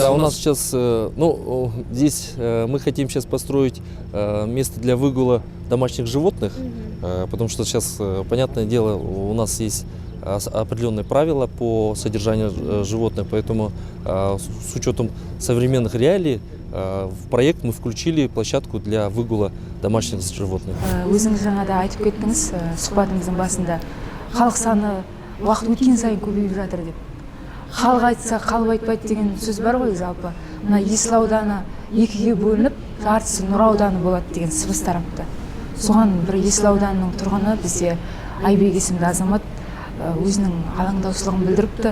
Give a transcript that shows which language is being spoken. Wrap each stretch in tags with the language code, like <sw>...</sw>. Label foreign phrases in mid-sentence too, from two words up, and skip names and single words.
<ru>Да, у нас сейчас, здесь мы хотим сейчас построить место для выгула домашних животных, потому что сейчас, понятное дело, у нас есть определенные правила по содержанию животных, поэтому с учетом современных реалий в проект мы включили площадку для выгула домашних животных.</ru> <kk>Өзіңіз жаңада айтып кеттіңіз сұхбатымыздың басында халық саны уақыт өткен сайын көбейіп жатыр деп. Халық айтса, халық айтпайды деген сөз бар ғой жалпы. Мына Есіл ауданы екіге бөлініп, жартысы Нұра ауданы болады деген сыбыс тарапты. Соған бір Есіл ауданының тұрғыны бізде Айбек есімді азамат өзінің алаңдаушылығын білдіріпті.</kk>